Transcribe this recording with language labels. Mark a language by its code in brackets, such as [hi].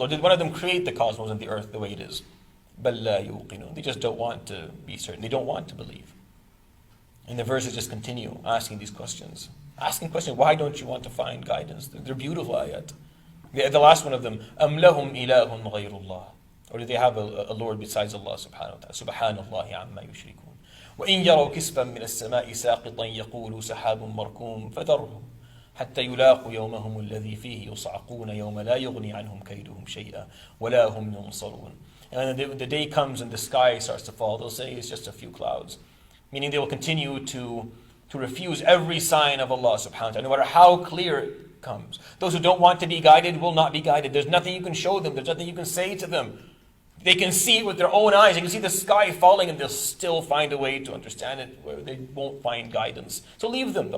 [en] Or did one of them create the cosmos and the earth the way it is? [ar] بَلْ لَا يُوقِنُونَ. [en] They just don't want to be certain. They don't want to believe. And the verses just continue asking these questions. Asking questions, why don't you want to find guidance? They're beautiful ayat. The last one of them, [ar] أَمْ لَهُمْ إِلَهٌ غَيْرُ اللَّهِ. [en] Or do they have a Lord besides Allah subhanahu wa ta'ala? [ar] سُبْحَانَ اللَّهِ عَمَّا يُشْرِكُونَ. وإن يروا كسفا من السماء ساقطا يقولوا سحاب مركوم فذرهم حتى يلاقوا يومهم الذي فيه يصعقون يوم لا يغني عنهم كيدهم شيئا ولا هم ينصرون. [en] And the day comes and the sky starts to fall, they'll say it's just a few clouds. Meaning they will continue to refuse every sign of Allah subhanahu wa ta'ala, no matter how clear it comes. Those who don't want to be guided will not be guided. There's nothing you can show them. There's nothing you can say to them. They can see it with their own eyes. They can see the sky falling and they'll still find a way to understand it where they won't find guidance. So leave them.